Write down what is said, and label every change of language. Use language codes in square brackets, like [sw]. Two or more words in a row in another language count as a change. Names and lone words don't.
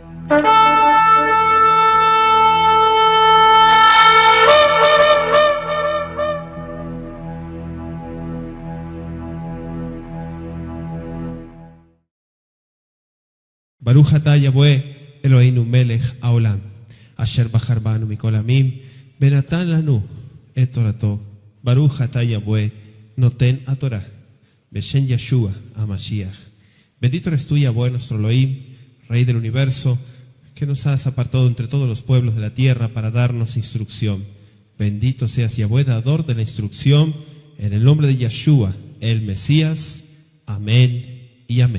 [he] ברוך אתה יהוה אלהינו מלך העולם, אשר בחר בנו מכל העמים, ונתן לנו את תורתו. ברוך אתה יהוה נותן התורה, בשם ישוע המשיח. [es] Bendito eres tú, Yahweh, nuestro Elohim, Rey del universo, que nos has apartado entre todos los pueblos de la tierra para darnos instrucción. Bendito seas, Yahweh, dador de la instrucción, en el nombre de Yeshua, el Mesías. Amén y amén.